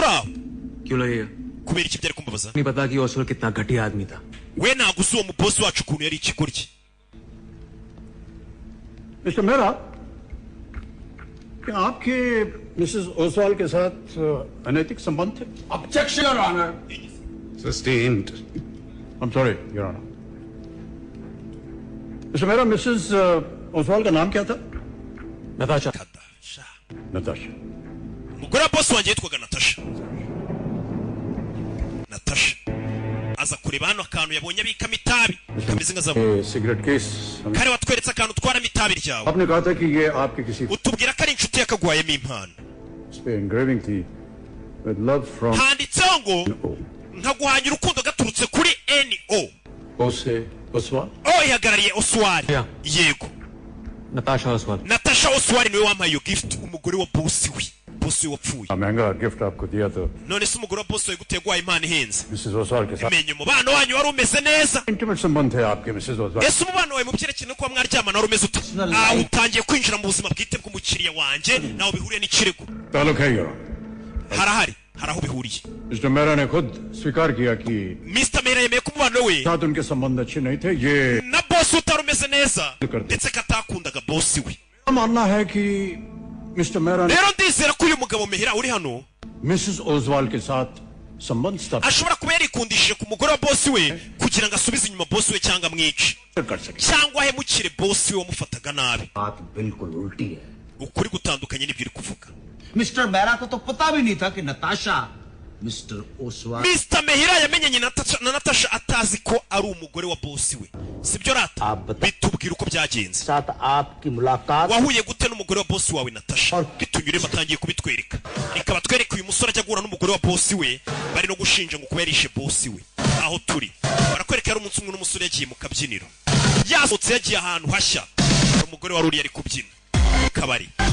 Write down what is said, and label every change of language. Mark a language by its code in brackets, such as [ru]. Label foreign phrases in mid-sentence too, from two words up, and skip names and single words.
[hi] क्यों लगेगा [rw] kubera iki byari kumbabaza [hi] नहीं पता कि ओसवाल कितना घटिया आदमी था [rw] we ntabwo uzi uwo mubosi wacu ukuntu yari ikigoryi. [hi] मिस्टर मेहरा, क्या आपके मिसेस ओसवाल के साथ अनैतिक संबंध थे? [en] Objection, Your Honor. Sustained. I'm sorry, Your Honor. [hi] मिस्टर मेहरा, मिसेस ओसवाल का नाम क्या था? नताशा। नताशा। [rw] umugore wa bosi wanjye yitwaga Natasha. Natasha aza kureba hano akantu yabonye abikamo itabi kameze nka zabu. [en] cigarette case [rw] kare watweretse akantu utwaramo itabi ryawe. [hi] आपने कहा था कि ये आपके किसी [rw] utubwira ko ari inshuti yakagwayemo impano. [hi] इस पे engraving थी [en] with love from [rw] handitseho ngo nkaguhanya urukundo gaturutse kuri NO. [hi] ओसे ओसवाल? [rw] ihagarariye Oswald. yego [hi] नताशा ओसवाल। [rw] Natasha Oswald niwe wampaye iyo gift, umugore wa bosi we. bosi we wapfuye. [hi] महंगा गिफ्ट आपको दिया तो [rw] none se umugore wa bosi we guteye gwaye impano ihenze. [hi] मिसेस ओसवाल के साथ [rw] menye umubano wanyu wari umeze neza. [hi] इंटीमेट संबंध है आपके मिसेस ओसवाल? [rw] ese umubano wawe mu byerekeye no kuba mwaryamana wari umeze ute? utangiye kwinjira mu buzima bwite bw'umukiriya wanjye nawe bihuriye n'ikirego. [hi] ताल्लुक है यो [rw] harahari hari aho bihuriye. [hi] मिस्टर मेहरा ने खुद स्वीकार किया कि [rw] Mr. Mera yemeye ko umubano we [hi] साथ उनके संबंध अच्छे नहीं थे। ये [rw] na bosi utari umeze neza ndetse ko atakundaga bosi we. [hi] मानना है कि मिस्टर मेहरा ने [rw] rero ndizera ko uyu mugabo Mehera uri hano [hi] मिसेस ओसवाल के साथ संबंध स्थापित [rw] ashobora kuba yarikundishije ku mugore wa bosi we kugira ngo asubize inyuma bosi we cyangwa amwice [hi] कर सके। [rw] cyangwa ahemukire bosi we wamufataga nabi. [hi] बात बिल्कुल उल्टी है। [rw] ukuri gutandukanye n'ibyo uri kuvuga. [hi] मिस्टर मेहरा को तो पता भी नहीं था कि नताशा मिस्टर ओसवाल [rw] Mr. Mehera yamenyanye na Natasha atazi ko ari umugore wa bosi we. sibyo rata? bitubwira uko byagenze. [hi] साथ आपकी मुलाकात [rw] wahuye gute n'umugore wa bosi wawe Natasha? bitunyuremo atangiye kubitwereka. reka batwereke uyu musore ajya guhura n'umugore wa bosi we bari no gushinja ngo kuba yarishe bosi we. aho turi barakwereka yari umunsi umwe n'umusore yagiye mu kabyiniro yasohotse yagiye ahantu hashya hari umugore wari uri yari kubyina mu kabari.